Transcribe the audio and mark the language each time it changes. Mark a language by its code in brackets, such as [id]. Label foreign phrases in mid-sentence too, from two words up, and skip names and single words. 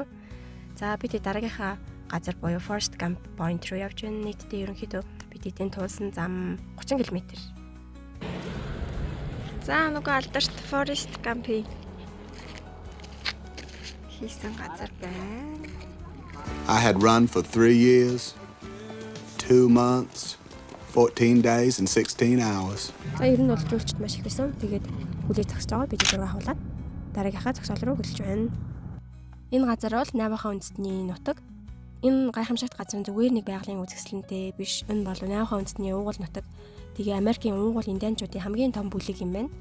[mn] За бид дараагийнхаа газар буюу Forrest Gump Point руу явж байна. Нийтдээ ерөнхийдөө бид эдийн туулсан зам 30 км. За нөгөө алдарт Forrest Gump хийсэн газар байна. [en] I had run for 3 years, 2 months, 14 days and 16 hours. [mn] За ер нь бол жуулчд маш их байсан. Тэгээд хүлээж зогсож байгаа. Бид зураг авахлаад дараагийнхаа зогсоол руу хөдөлж байна. Энэ газар бол Наваха үндэстний нутаг. Энэ гайхамшигт газар зүгээр нэг байгалийн үзэсгэлэнтэй биш. Энэ бол Наваха үндэстний уугуул нутаг. Тэгээ Америкийн уугуул индианчуудын хамгийн том бүлэг юм байна.